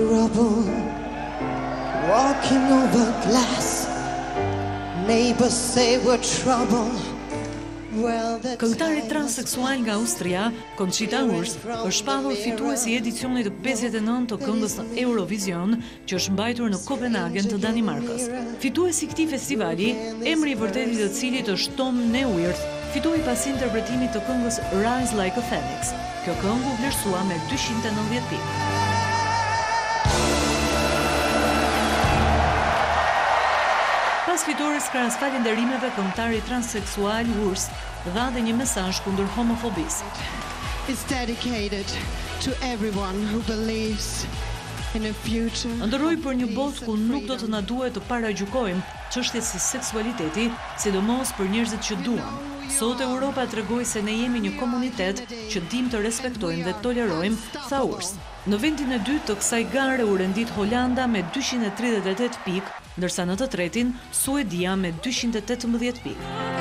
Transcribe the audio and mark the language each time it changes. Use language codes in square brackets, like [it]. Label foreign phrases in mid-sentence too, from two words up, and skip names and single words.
[en] trouble, walking over glass. Neighbors say we're trouble. [sq] Këngëtari transseksual nga Austria, Conchita Wurst, është shpallur fituesi i edicionit të 59 të këngës në Eurovision, që është mbajtur në Kopenhagen të Danimarkës. Fituesi i këtij festivali, emri i vërtetë të cilit është Tom Neuwirth, fitoi pas interpretimit të këngës Rise Like a Phoenix. Kjo këngë u vlerësua me 290 pikë. Pas fitores krahas falënderimeve, këngëtari transseksual Wurst dha dhe një mesazh kundër homofobisë. [en] It's dedicated to everyone who believes in a future. [sq] Ndërroi për një botë ku nuk do të na duhet të paragjykojmë çështjet si seksualiteti, sidomos për njerëzit që duam. Sot Europa tregoi se ne jemi një komunitet që dim të respektojmë dhe tolerojmë, tha Wurst. Në vendin e dytë të kësaj gare u rendit Holanda me 238 pikë, ndërsa në të tretin Suedia me 218 pikë.